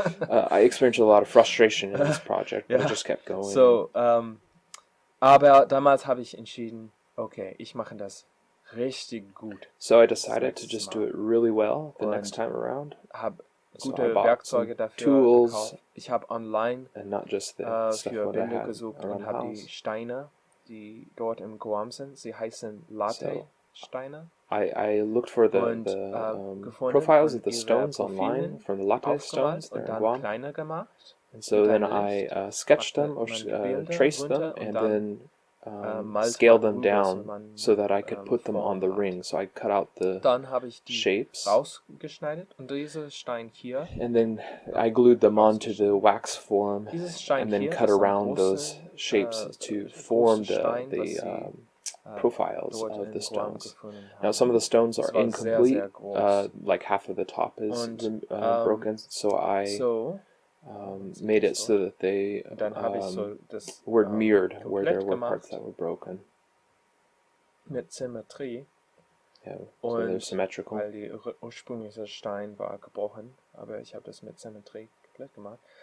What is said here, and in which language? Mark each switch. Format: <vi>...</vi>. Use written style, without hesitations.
<en>I experienced a lot of frustration in this project, but it just kept going.</en> <de>So, aber damals habe ich entschieden, okay, ich mache das richtig gut.</de> <en>So I decided to just do it really well the next time around.</en> <de>Habe gute Werkzeuge dafür gekauft. Ich habe online für Wände gesucht und habe die Steine, die dort im Guam sind, sie heißen Latte-Steine.</de> <en>I looked for the profiles of the stones online from the latte stones there in Guam.</en> <de>Kleiner gemacht.</de> <en>And so then I sketched them or traced them and then scaled them down so that I could put them on the ring. So I cut out the shapes.</en> <de>Und dieser Stein hier,</de> <en>and then I glued them onto the wax form and then cut around those shapes to form the profiles of the stones. Now some of the stones are incomplete, like half of the top is broken, so I made it so that they were mirrored where there were parts that were broken.</en> <de>Mit Symmetrie.</de> <en>Yeah, so they're symmetrical.</en> <de>Weil die ursprüngliche Stein war gebrochen, aber ich habe das mit Symmetrie komplett gemacht.</de>